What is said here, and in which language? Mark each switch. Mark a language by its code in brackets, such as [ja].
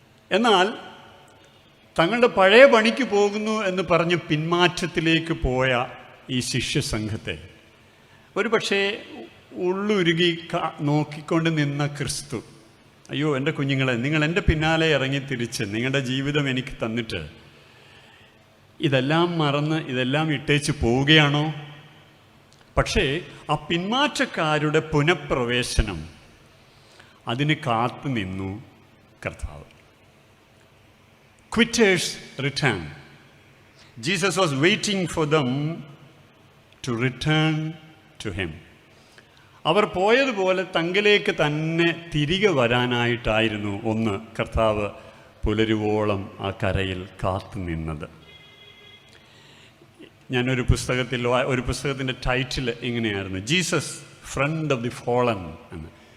[ml] എന്നാൽ തങ്ങളുടെ പഴയ പണിക്ക് പോകുന്നു എന്ന് പറഞ്ഞ് പിന്മാറ്റത്തിലേക്ക് പോയ ഈ ശിഷ്യസംഘത്തെ ഒരു പക്ഷേ ഉള്ളുരുകി നോക്കിക്കൊണ്ട് നിന്ന ക്രിസ്തു, അയ്യോ എൻ്റെ കുഞ്ഞുങ്ങളെ, നിങ്ങൾ എൻ്റെ പിന്നാലെ ഇറങ്ങി തിരിച്ച് നിങ്ങളുടെ ജീവിതം എനിക്ക് തന്നിട്ട് ഇതെല്ലാം മറന്ന് ഇതെല്ലാം ഇട്ടേച്ച് പോവുകയാണോ? പക്ഷേ ആ പിന്മാറ്റക്കാരുടെ പുനഃപ്രവേശനം, അതിന് കാത്തു നിന്നു കർത്താവ്. [en] Quitters return. Jesus was waiting for them to return to him. [ml] അവർ പോയതുപോലെ തങ്കിലേക്ക് തന്നെ തിരികെ വരാനായിട്ടായിരുന്നു ഒന്ന് കർത്താവ് പുലരുവോളം ആ കരയിൽ കാത്തു നിന്നത്. ഞാനൊരു പുസ്തകത്തിൻ്റെ ടൈറ്റിൽ ഇങ്ങനെയായിരുന്നു, [en] Jesus friend of the fallen [ml] എന്ന്.